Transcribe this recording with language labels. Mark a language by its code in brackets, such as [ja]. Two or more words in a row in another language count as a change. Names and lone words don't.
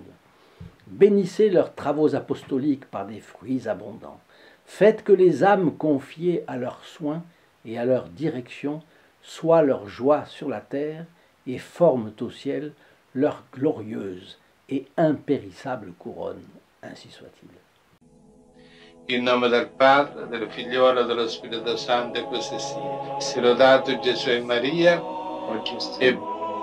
[fr] Bénissez leurs travaux apostoliques par des fruits abondants. Faites que les âmes confiées à leurs soins et à leur direction soient leur joie sur la terre et forment au ciel leur glorieuse et impérissable couronne, ainsi soit-il. [it] In nome del Padre, del Figliolo e dello Spirito Santo, e così sia. Sia lodato Gesù e Maria, e